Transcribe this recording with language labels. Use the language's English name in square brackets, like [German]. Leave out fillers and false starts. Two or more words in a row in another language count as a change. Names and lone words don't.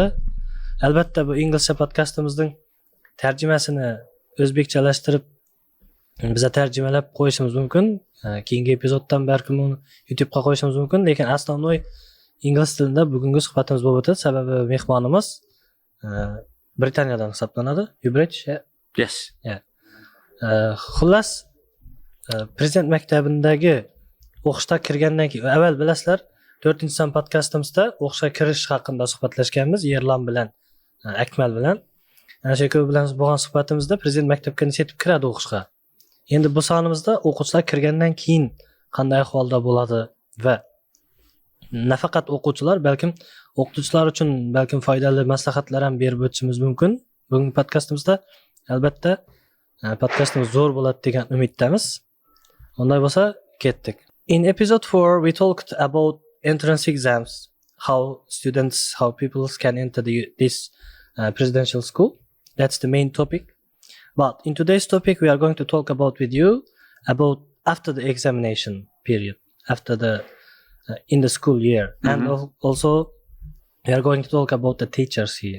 [Uzbek] Albatta bu inglizcha podkastimizning tarjimasini o'zbekchalashtirib biza tarjimalab qo'yishimiz mumkin. Keyingi epizoddan balkim uni YouTube'ga qo'yishimiz mumkin, lekin asosiy ingliz tilida bugungi suhbatimiz bo'lib o'tadi, sababi mehmonimiz Britaniyadan hisoblanadi. [English] You British? Yes. Yeah. [Uzbek] Xullas, Prezident maktabidagi o'qishga kirgandan keyin avval bilasizlar 4-son podkastimizda o'qishga kirish haqida suhbatlashganmiz Yerlan bilan, Akmal bilan. Ana shu ikkovi bilan bo'lgan suhbatimizda Prezident maktabga yetib kiradi o'qishga. Endi bu sonimizda o'quvchilar kirgandan keyin qanday ahvolda bo'ladi va nafaqat o'quvchilar, balkim o'qituvchilar uchun balkim foydali maslahatlar ham berib o'tishimiz mumkin. Bugungi podkastimizda albatta podkastimiz zo'r bo'ladi degan umiddamiz. Unday bo'lsa, ketdik. [English] In episode 4 we talked about entrance exams, how people can enter this presidential school. That's the main topic. But in today's topic, we are going to talk about with you about after the examination. period after the in the school year, and also we are going to talk about the teachers here.